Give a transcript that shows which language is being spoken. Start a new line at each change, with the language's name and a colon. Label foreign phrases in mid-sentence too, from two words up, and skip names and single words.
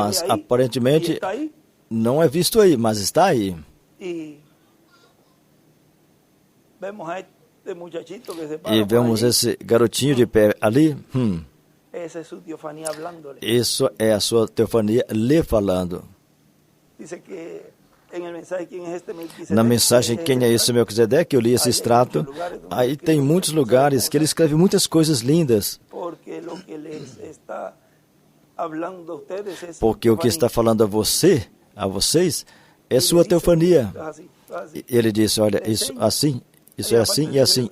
Portuguese: mas
Spanish: ve ahí.
Portuguese: aparentemente
Spanish: Y está ahí.
Portuguese: não é visto aí, mas está aí.
Spanish: Y vemos a este muchachito que se para
Portuguese: E
Spanish: por
Portuguese: vemos
Spanish: allí.
Portuguese: esse garotinho de pé ali.
Spanish: Esa es su teofanía hablándole.
Portuguese: Isso é a sua teofania lhe falando.
Spanish: Dice que en el mensaje quién es este Melquisedec,
Portuguese: Na mensagem Quem é esse Melquisedeque, eu li esse extrato. Aí tem muitos lugares que ele escreve muitas coisas lindas.
Spanish: porque lo que les está
Portuguese: Porque o que está falando a vocês, é sua teofania. Ele disse, olha, isso assim, isso é assim e assim.